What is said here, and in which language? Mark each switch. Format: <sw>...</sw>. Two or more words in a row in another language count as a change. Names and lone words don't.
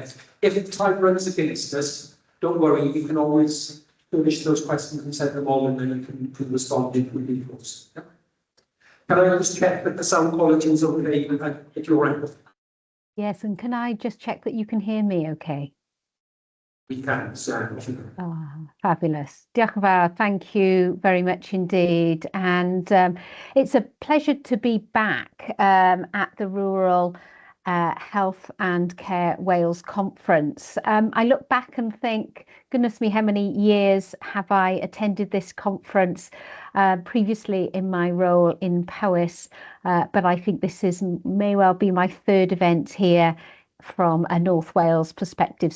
<en>If time runs against us, don't worry, you can always finish those questions and send them all, and then you can respond in due course. Yeah. Can I just check that the sound quality is okay at your end? Yes, and can I just check that you can hear me okay? We can, sir. Oh, fabulous.</en> <cy>Diolch yn fawr.</cy> <en>Thank you very much indeed. And it's a pleasure to be back at the Rural Health and Care Wales Conference. I look back and think, goodness me, how many years have I attended this conference previously in my role in Powys, but I think this may well be my third event here from a North Wales perspective.</en>